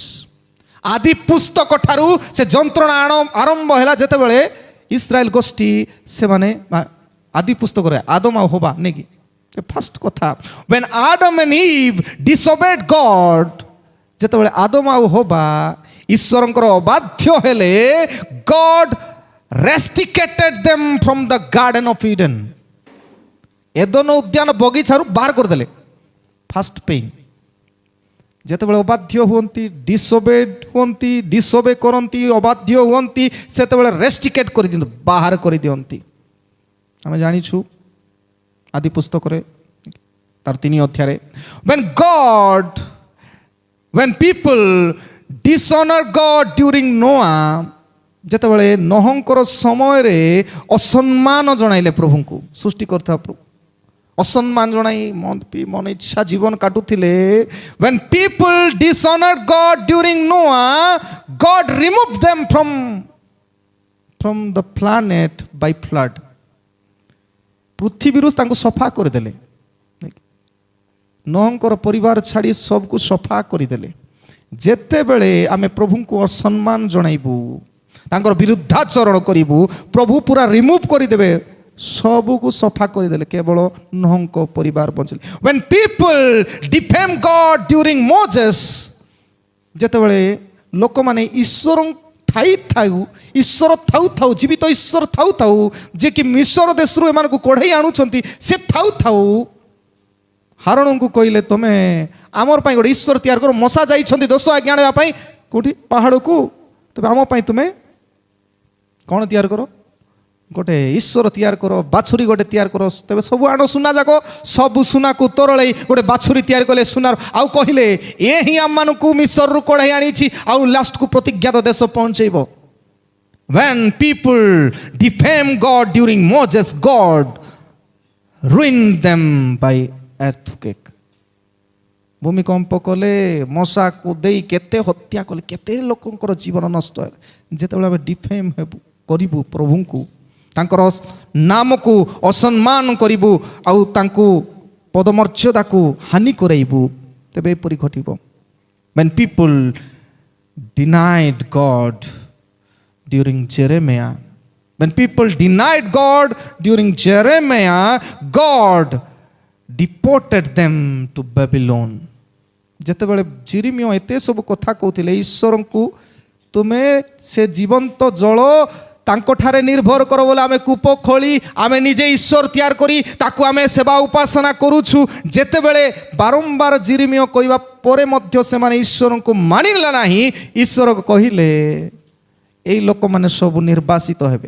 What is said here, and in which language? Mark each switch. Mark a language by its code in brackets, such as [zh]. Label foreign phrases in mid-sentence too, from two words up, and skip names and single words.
[or] ଆଦି ପୁସ୍ତକ ଠାରୁ ସେ ଯନ୍ତ୍ରଣା ଆରମ୍ଭ ହେଲା ଯେତେବେଳେ ଇସ୍ରାଏଲ ଗୋଷ୍ଠୀ ସେମାନେ ଆଦି ପୁସ୍ତକରେ ଆଦମ ଆଉ ହବା ନେଇକି ଫାଷ୍ଟ କଥା, [en] when Adam and Eve disobeyed God, [or] ଯେତେବେଳେ ଆଦମ ଆଉ ହବା ଈଶ୍ୱରଙ୍କର ଅବାଧ୍ୟ ହେଲେ, [en] God resticated them from the garden of Eden, [or] ଏଦନ ଉଦ୍ୟାନ ବଗିଚାରୁ ବାହାର କରିଦେଲେ। [en] first pain, [or] ଯେତେବେଳେ ଅବାଧ୍ୟ ହୁଅନ୍ତି, ଡିସୋବେ କରନ୍ତି, ଅବାଧ୍ୟ ହୁଅନ୍ତି, ସେତେବେଳେ ରେଷ୍ଟିକେଟ୍ କରିଦିଅନ୍ତି, ବାହାର କରିଦିଅନ୍ତି। ଆମେ ଜାଣିଛୁ ଆଦି ପୁସ୍ତକରେ ତାର 3 ଅଧ୍ୟାୟରେ, [en] when people dishonor God during Noah, [or] ଯେତେବେଳେ ନୋହଙ୍କର ସମୟରେ ଅସମ୍ମାନ ଜଣାଇଲେ ପ୍ରଭୁଙ୍କୁ, ସୃଷ୍ଟି କରିଥିବା ପ୍ରଭୁ ଅସମ୍ମାନ ଜଣାଇ ମନ ଇଚ୍ଛା ଜୀବନ କାଟୁଥିଲେ। [en] when people dishonored God during Noah, God removed them from the planet by flood, [or] ପୃଥିବୀରୁ ତାଙ୍କୁ ସଫା କରିଦେଲେ। ନୋହଙ୍କର ପରିବାର ଛାଡ଼ି ସବୁକୁ ସଫା କରିଦେଲେ। ଯେତେବେଳେ ଆମେ ପ୍ରଭୁଙ୍କୁ ଅସମ୍ମାନ ଜଣାଇବୁ, ତାଙ୍କର ବିରୁଦ୍ଧାଚରଣ କରିବୁ, ପ୍ରଭୁ ପୁରା ରିମୁଭ୍ କରିଦେବେ, ସବୁକୁ ସଫା କରିଦେଲେ, କେବଳ ନୋହଙ୍କ ପରିବାର ବଞ୍ଚିଲେ। [en] when people defame God during Moses, [or] ଯେତେବେଳେ ଲୋକମାନେ ଈଶ୍ୱର ଥାଉ ଥାଉ, ଜୀବିତ ଈଶ୍ୱର ଥାଉ ଥାଉ, ଯେ କି ମିଶ୍ର ଦେଶରୁ ଏମାନଙ୍କୁ କଢ଼େଇ ଆଣୁଛନ୍ତି, ସେ ଥାଉ ଥାଉ ହାରଣଙ୍କୁ କହିଲେ, ତମେ ଆମର ପାଇଁ ଗୋଟେ ଈଶ୍ୱର ତିଆରି କର, ମଶା ଯାଇଛନ୍ତି ଦୋଷ ଆଜ୍ଞା ଆଣିବା ପାଇଁ କେଉଁଠି ପାହାଡ଼କୁ, ତେବେ ଆମ ପାଇଁ ତୁମେ କ'ଣ ତିଆରି କର? ଗୋଟେ ଈଶ୍ୱର ତିଆରି କର, ବାଛୁରୀ ଗୋଟେ ତିଆରି କର। ତେବେ ସବୁ ଆଣ ସୁନା ଯାକ, ସବୁ ସୁନାକୁ ତରଳେଇ ଗୋଟେ ବାଛୁରୀ ତିଆରି କଲେ ସୁନାର, ଆଉ କହିଲେ ଏ ହିଁ ଆମମାନଙ୍କୁ ମିଶ୍ରରୁ କଢ଼େଇ ଆଣିଛି, ଆଉ ଲାଷ୍ଟକୁ ପ୍ରତିଜ୍ଞାତ ଦେଶ ପହଞ୍ଚେଇବ। [en] when people defame God during Moses, God ruined them by earthquake, [or] ଭୂମିକମ୍ପ କଲେ, ମଶାକୁ ଦେଇ କେତେ ହତ୍ୟା କଲେ, କେତେ ଲୋକଙ୍କର ଜୀବନ ନଷ୍ଟ ହେଲା। ଯେତେବେଳେ ଆମେ ଡିଫେମ୍ କରିବୁ ପ୍ରଭୁଙ୍କୁ, ତାଙ୍କର ନାମକୁ ଅସମ୍ମାନ କରିବୁ, ଆଉ ତାଙ୍କୁ ପଦମର୍ଯ୍ୟାଦାକୁ ହାନି କରାଇବୁ, ତେବେ ଏପରି ଘଟିବ। [en] when people denied God during Jeremiah. When people denied God during Jeremiah, God deported them to Babylon. [or] ଯେତେବେଳେ ଜିରିମିୟ ଏତେ ସବୁ କଥା କହୁଥିଲେ ଈଶ୍ୱରଙ୍କୁ ତୁମେ ସେ ଜୀବନ୍ତ ଜଳ ତାଙ୍କଠାରେ ନିର୍ଭର କର ବୋଲେ ଆମେ କୂପ ଖୋଳି ଆମେ ନିଜେ ଈଶ୍ୱର ତିଆରି କରି ତାକୁ ଆମେ ସେବା ଉପାସନା କରୁଛୁ। ଯେତେବେଳେ ବାରମ୍ବାର ଜିରିମିୟ କହିବା ପରେ ମଧ୍ୟ ସେମାନେ ଈଶ୍ୱରଙ୍କୁ ମାନିଲା ନାହିଁ, ଈଶ୍ୱର କହିଲେ ଏଇ ଲୋକମାନେ ସବୁ ନିର୍ବାସିତ ହେବେ।